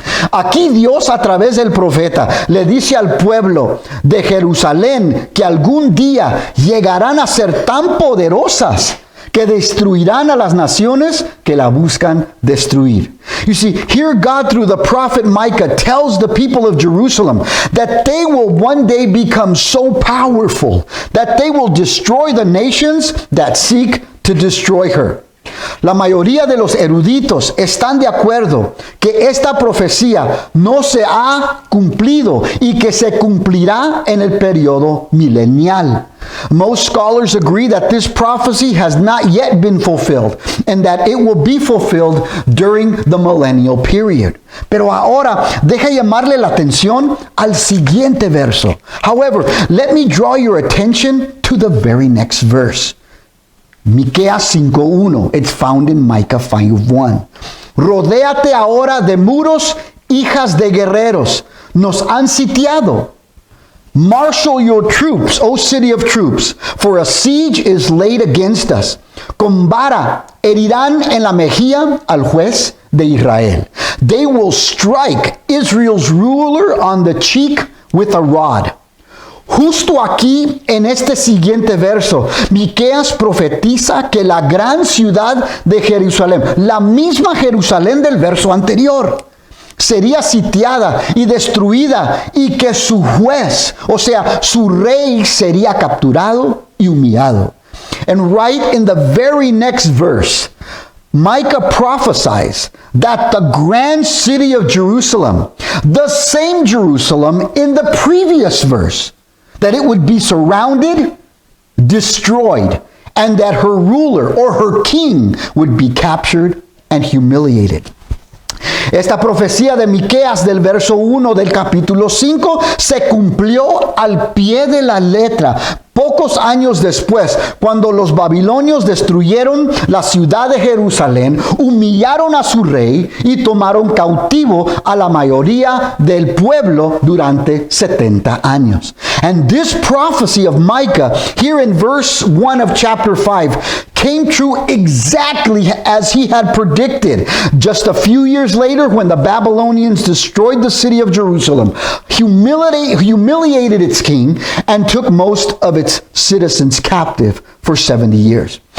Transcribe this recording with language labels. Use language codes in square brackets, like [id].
[es] Aquí Dios a través del profeta le dice al pueblo de Jerusalén que algún día llegarán a ser tan poderosas que destruirán a las naciones que la buscan destruir. [en] You see, here God through the prophet Micah tells the people of Jerusalem that they will one day become so powerful that they will destroy the nations that seek to destroy her. [es] La mayoría de los eruditos están de acuerdo que esta profecía no se ha cumplido y que se cumplirá en el periodo milenial. [en] Most scholars agree that this prophecy has not yet been fulfilled and that it will be fulfilled during the millennial period. [es] Pero ahora deja llamarle la atención al siguiente verso. [en] However, let me draw your attention to the very next verse. Miqueas 5:1. It's found in Micah 5:1. [es] Rodéate ahora de muros, hijas de guerreros. Nos han sitiado. [en] Marshal your troops, O city of troops, for a siege is laid against us. [es] Con vara herirán en la mejilla al juez de Israel. [en] They will strike Israel's ruler on the cheek with a rod. [es] Justo aquí, en este siguiente verso, Miqueas profetiza que la gran ciudad de Jerusalén, la misma Jerusalén del verso anterior, sería sitiada y destruida y que su juez, o sea, su rey, sería capturado y humillado. [en] And right in the very next verse, Micah prophesies that the grand city of Jerusalem, the same Jerusalem in the previous verse, that it would be surrounded, destroyed, and that her ruler or her king would be captured and humiliated. [es] Esta profecía de Miqueas del verso 1 del capítulo 5 se cumplió al pie de la letra. Pocos años después, cuando los babilonios destruyeron la ciudad de Jerusalén, humillaron a su rey y tomaron cautivo a la mayoría del pueblo durante 70 años. [en] And this prophecy of Micah, here in verse 1 of chapter 5, came true exactly as he had predicted. Just a few years later, when the Babylonians destroyed the city of Jerusalem, humiliated its king, and took most of its citizens captive for 70 years.